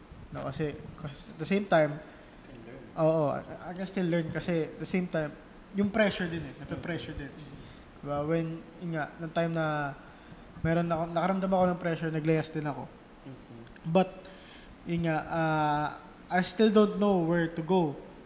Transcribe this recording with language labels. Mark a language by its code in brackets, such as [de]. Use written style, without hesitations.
[en] No, kasi at the same time, I can still learn kasi at the same time, [tl] yung pressure din nape-pressure din. Diba? When, ng time na nakaramdam ako ng pressure, naglayas din ako. [en] But, I still don't know where to go.